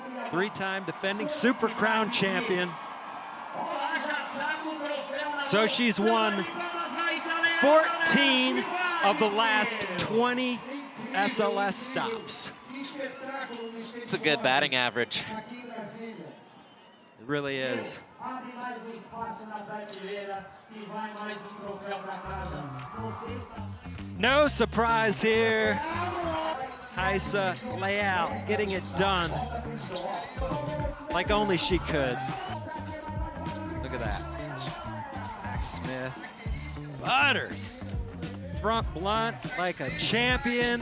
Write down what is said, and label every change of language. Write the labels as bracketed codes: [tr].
[en] 3-time defending Super Crown champion. So she's won 14 of the last 20 SLS stops. It's a good batting average. It really is. [pt] abre mais espaço na prateleira e vai mais troféu para casa. [en] No surprise here. Rayssa Leal getting it done like only she could. Look at that. Max Smith butters. Front blunt like a champion.